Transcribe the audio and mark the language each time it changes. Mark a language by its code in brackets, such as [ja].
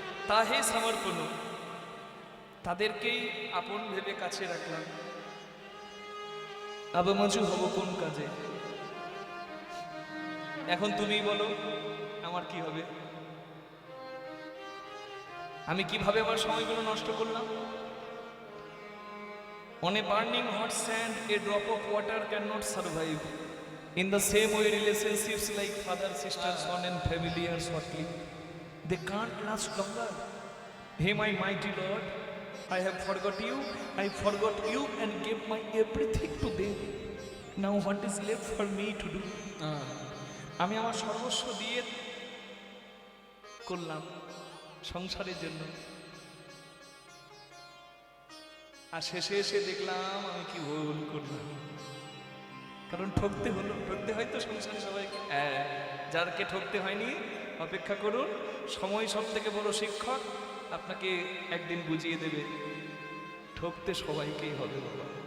[bn] তাহে সমর্পণ, তাদেরকেই আপন ভেবে কাছে রাখলাম। আবমজু হব কোন কাজে? এখন তুমি বলো আমার কি হবে? আমি কিভাবে আমার সময়গুলো নষ্ট করলাম? [en] On a burning hot sand, a drop of water cannot survive. In the same way, relationships like father, sister, son and family are short-lived. They can't last longer. Hey, my mighty Lord, I have forgot you. I forgot you and gave my everything to them. Now what is left for me to do? [bn] আমি আমার সর্বস্ব দিয়ে করলাম সংসারের জন্য, আর শেষে এসে দেখলাম আমি কি ভুল করলাম। কারণ ঠকতে হলো, ঠকতে হয় তো সংসারে সবাইকে। যারকে ঠকতে হয়নি অপেক্ষা করুন, সময় সব থেকে বড় শিক্ষক, আপনাকে একদিন বুঝিয়ে দেবে ঠকতে সবাইকেই হবে বাবা।